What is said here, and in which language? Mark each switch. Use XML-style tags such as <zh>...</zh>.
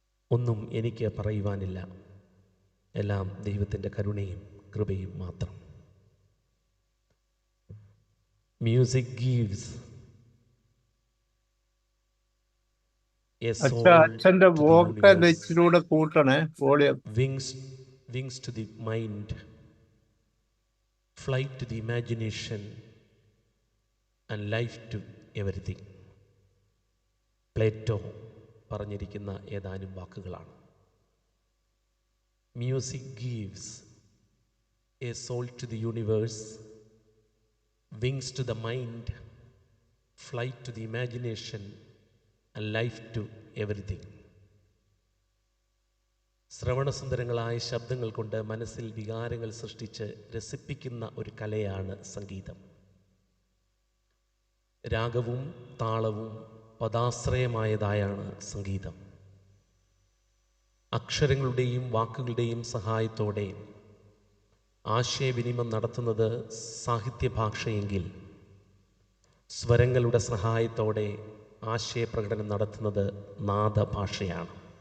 <ml>ഒന്നും എനിക്ക് പറയുവാനില്ല, എല്ലാം ദൈവത്തിൻ്റെ കരുണയും കൃപയും മാത്രം.</ml> <en>music gives</en> <ml>അച്ഛന്റെ vocal ഇച്ചിലൂടെ കൂട്ടണേ, volume.</ml> <en>Wings to the mind, flight to the imagination, and life to everything.</en> <ml>Plato പറഞ്ഞിരിക്കുന്ന ഏതാനും വാക്കുകളാണ്.</ml> <en>Music gives a soul to the universe, wings to the mind, flight to the imagination, and life to everything.</en> <ml>ശ്രവണസുന്ദരങ്ങളായ ശബ്ദങ്ങൾ കൊണ്ട് മനസ്സിൽ വികാരങ്ങൾ സൃഷ്ടിച്ച് രസിപ്പിക്കുന്ന ഒരു കലയാണ് സംഗീതം. രാഗവും താളവും പദാശ്രയമായതായാണ് സംഗീതം. അക്ഷരങ്ങളുടെയും വാക്കുകളുടെയും സഹായത്തോടെ ആശയവിനിമയം നടത്തുന്നത് സാഹിത്യഭാഷയെങ്കിൽ സ്വരങ്ങളുടെ സഹായത്തോടെ ആശയപ്രകടനം നടത്തുന്നത് നാദഭാഷയാണ്.</ml>